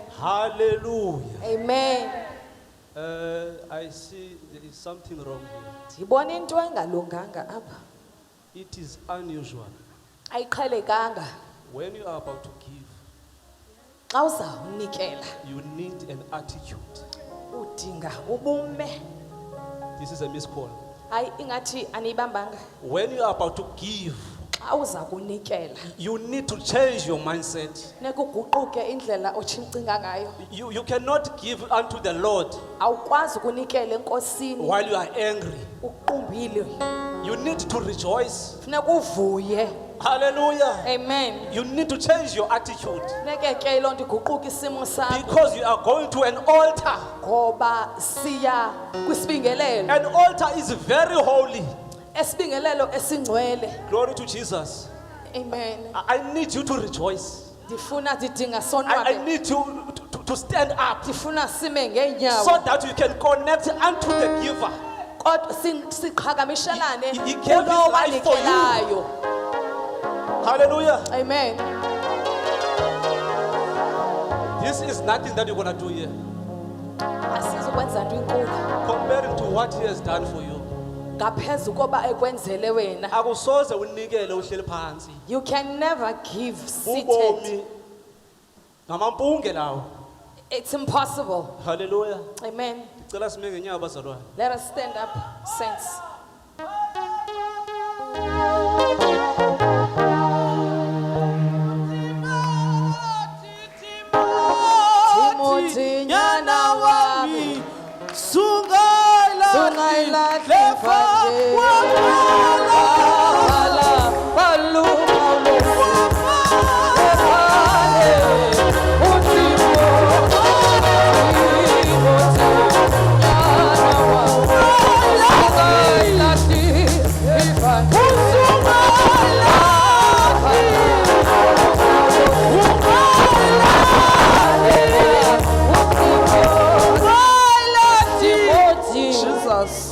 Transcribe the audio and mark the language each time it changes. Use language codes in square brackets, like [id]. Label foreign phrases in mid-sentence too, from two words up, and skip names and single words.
[en] Hallelujah. Amen. I see there is something wrong here. [xh] Ndibona into engalunganga apha. [en] It is unusual. [xh] Ayiqhelekanga. [en] When you are about to give, [xh] Xa uzawunikela, [en] you need an attitude. [xh] udinga ubume. [en] This is a miscall. [xh] Hayi ingathi aniyibambanga. [en] When you are about to give, [xh] Xa uza kunikela, [en] you need to change your mindset. [xh] funeka uguquke indlela ocinga ngayo. [en] You cannot give unto the Lord [xh] Awukwazi ukunikela enkosini [en] while you are angry. [xh] uqumbile. [en] You need to rejoice. [xh] Funeka uvuye. [en] Hallelujah. Amen. You need to change your attitude [xh] Funeka ke loo nto iguquke isimo sakho [en] because you are going to an altar. [xh] ngoba siya kwisibingelelo. [en] An altar is very holy. [xh] Esibingelelo esingcwele. [en] Glory to Jesus. Amen. I need you to rejoice. [xh] Ndifuna sidinga [en] I [xh] sonwabe. [en] need you to stand up [xh] Ndifuna sime ngeenyawo. [en] so that you can connect unto the giver. [xh] Kodwa siqhagamishelane [en] He gave his [xh] kulo [en] life for you. [xh] wanikelayo. [en] Hallelujah. Amen. This is nothing that you're going to do here. [xh] Asizukwenza nto inkulu [en] Comparing to what he has done for you. [xh] ngaphezu koba ekwenzele wena. Akusoze unikele uhleli phansi. [en] You can never give seated. [xh] Ubomi ngamampunge lawo. [en] It's impossible. Hallelujah. Amen. [xh] Cela sime ngenyawo bazalwane. [en] Let us stand up, saints. [xh] Timothy nyana wami sungayilahli mfanje wala baluma ulofale uThixo nyana wami sungayilahli mfanje Jesus.